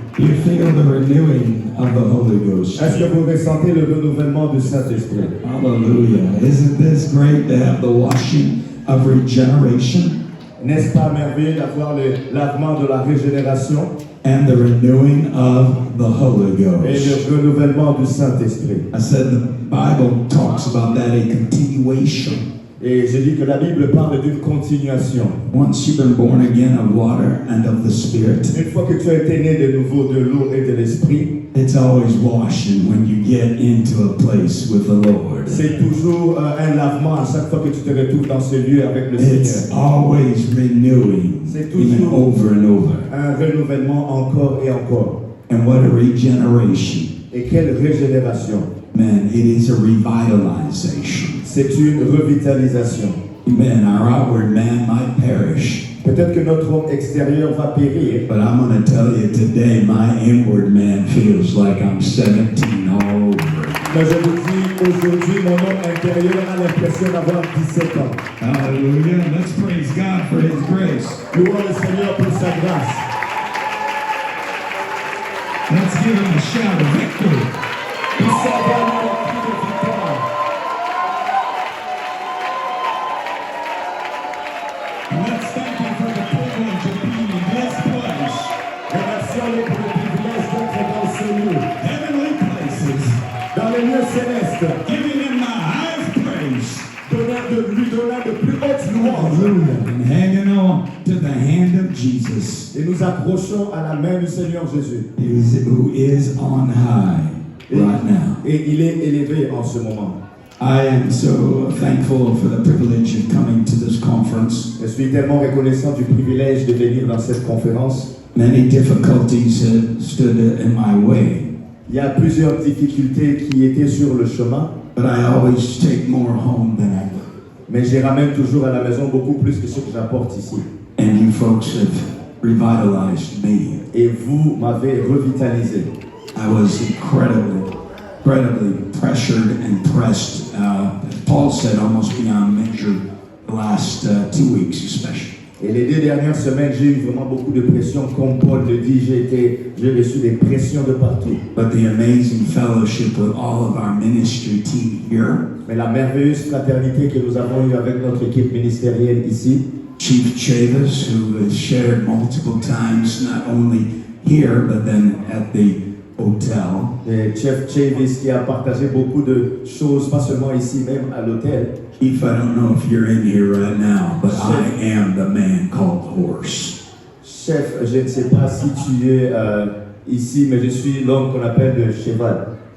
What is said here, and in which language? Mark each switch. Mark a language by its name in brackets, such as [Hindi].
[English] Do you feel the renewing of the Holy Ghost? [French] Est-ce que vous ressentez le renouvellement du Saint-Esprit? [English] Hallelujah. Isn't this great to have the washing of regeneration [French] N'est-ce pas merveilleux d'avoir le lavement de la régénération [English] and the renewing of the Holy [French] et [English] Ghost? [French] le renouvellement du Saint-Esprit? [English] I said the Bible talks about that, a continuation. [French] Et j'ai dit que la Bible parle d'une continuation. [English] Once you've been born again of water and of the Spirit, [French] Une fois que tu as été né de nouveau de l'eau et de l'esprit, [English] it's always washing when you get into a place with the Lord. [French] c'est toujours un lavement à chaque fois que tu te retrouves dans ce lieu avec le [English] It's [French] Seigneur. [English] always renewing, [French] C'est [English] even [French] toujours [English] over and over. [French] un renouvellement encore et encore. [English] And what a regeneration. [French] Et quelle régénération! [English] Man, it is a revitalization. [French] C'est une revitalisation. [English] Man, our outward man might perish. [French] Peut-être que notre homme extérieur va périr, [English] But I'm going to tell you today, my inward man feels like I'm 17 all over. [French] mais je vous dis aujourd'hui, mon homme intérieur a l'impression d'avoir 17 ans. [English] Hallelujah. Let's praise God for His grace. [French] Louons le Seigneur pour sa grâce. [English] Let's give Him a shout of victory. [French] Il s'en va dans le cri de victoire. [English] Let's thank Him for the privilege of being in this place. [French] Remercions-le pour le privilège d'être dans ce lieu, [English] Heavenly places. [French] dans les lieux célestes, [English] Giving Him the highest praise. [French] lui donnant de plus hautes louanges. [English] And hanging on to the hand of Jesus, [French] Et nous approchons à la main du Seigneur Jésus. [English] who is on high right now. [French] Et il est élevé en ce moment. [English] I am so thankful for the privilege of coming to this conference. [French] Je suis tellement reconnaissant du privilège de venir dans cette conférence. [English] Many difficulties have stood in my way, [French] Il y a plusieurs difficultés qui étaient sur le chemin, [English] but I always take more home than I bring. [French] mais j'y ramène toujours à la maison beaucoup plus que ce que j'apporte ici. [English] And you folks have revitalized me. [French] Et vous m'avez revitalisé. [English] I was incredibly pressured and pressed. As Paul said, almost beyond measure the last 2 weeks especially. [French] Et les 2 dernières semaines, j'ai eu vraiment beaucoup de pression. Comme Paul le dit, j'ai reçu des pressions de partout. [English] But the amazing fellowship with all of our ministry team here, [French] Mais la merveilleuse fraternité que nous avons eue avec notre équipe ministérielle ici, [English] Chief Chavis, who has shared multiple times, not only here, but then at the hotel. [French] et Chef Chavis qui a partagé beaucoup de choses, pas seulement ici même à l'hôtel. [English] Chief, I don't know if you're in here right now, but I am the man called Horse. [French] Chef, je ne sais pas si tu es ici, mais je suis l'homme qu'on appelle le cheval.